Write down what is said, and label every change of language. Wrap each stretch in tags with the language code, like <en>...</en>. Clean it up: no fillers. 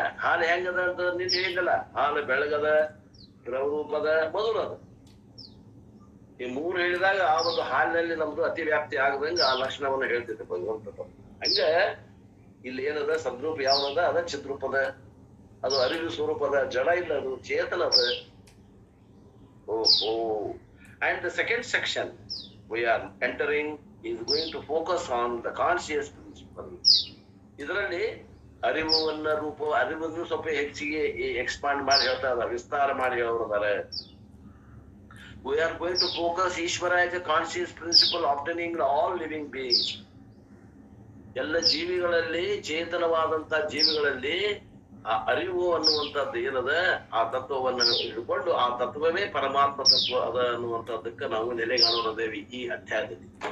<kn>ಹಾಲು ಹೆಂಗದ ಅಂತ ನೀನ್ ಹೇಳಿದಲ್ಲ, ಹಾಲು ಬೆಳಗದ, ದ್ರವರೂಪದ, ಮಧುರದ. ಈ ಮೂರು ಹೇಳಿದಾಗ ಆ ಒಂದು ಹಾಲಿನಲ್ಲಿ ನಮ್ದು ಅತಿ ವ್ಯಾಪ್ತಿ ಆಗದಂಗ ಆ ಲಕ್ಷಣವನ್ನು ಹೇಳ್ತಿದ್ದೆ ಭಗವಂತ. ಹಂಗ ಇಲ್ಲಿ ಏನದ ಸದ್ರೂಪ ಯಾವ್ದದ ಅದ ಚಿದ್ರೂಪದ, ಅದು ಅರಿವು ಸ್ವರೂಪದ, ಜಡ ಇಲ್ಲ, ಅದು ಚೇತನದ. ಓಹೋ.</kn> <en>And the second section we are entering is going to focus on the conscious principle.</en> <kn>ಇದರಲ್ಲಿ ಅರಿವನ್ನು ಸ್ವಲ್ಪ ಹೆಚ್ಚಿಗೆ ಎಕ್ಸ್ಪಾಂಡ್ ಮಾಡಿ ಹೇಳ್ತಾ ಇದ್ದಾರೆ, ವಿಸ್ತಾರ ಮಾಡಿ ಹೇಳೋದಾರೆ.</kn> <en>We are going to focus Ishvara as a conscious principle obtaining in all living beings.</en> <kn>ಎಲ್ಲ ಜೀವಿಗಳಲ್ಲಿ, ಚೇತನವಾದಂತ ಜೀವಿಗಳಲ್ಲಿ ಆ ಅರಿವು ಅನ್ನುವಂಥದ್ದು ಏನದ ಆ ತತ್ವವನ್ನು ಹಿಡ್ಕೊಂಡು ಆ ತತ್ವವೇ ಪರಮಾತ್ಮ ತತ್ವ ಅದ ಅನ್ನುವಂಥದ್ದಕ್ಕೆ ನಾವು ನೆಲೆಗಾಣೋದೇವಿ ಈ ಅಧ್ಯಾಯದಲ್ಲಿ.</kn>